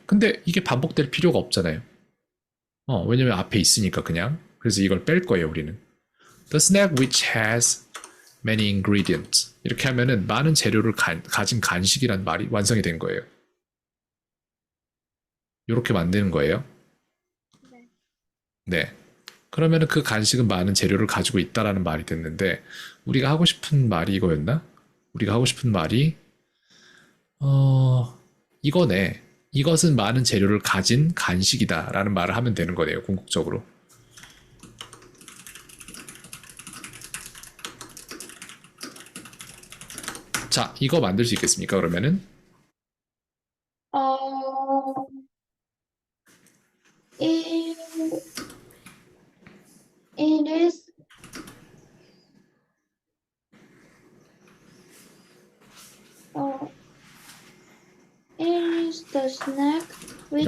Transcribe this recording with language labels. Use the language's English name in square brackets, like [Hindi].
[Korean] 근데 이게 반복될 필요가 없잖아요. 왜냐면 앞에 있으니까 그냥. 그래서 이걸 뺄 거예요, 우리는. [English] The snack which has many ingredients. [Korean] 이렇게 하면은 많은 재료를 가진 간식이란 말이 완성이 된 거예요. 이렇게 만드는 거예요. 네. 네. 그러면은 그 간식은 많은 재료를 가지고 있다라는 말이 됐는데 우리가 하고 싶은 말이 이거였나? 우리가 하고 싶은 말이 이거네. 이것은 많은 재료를 가진 간식이다라는 말을 하면 되는 거네요. 궁극적으로. 자, 이거 만들 수 있겠습니까? 그러면은 [English] 어, it, it is, 어, it is the snack which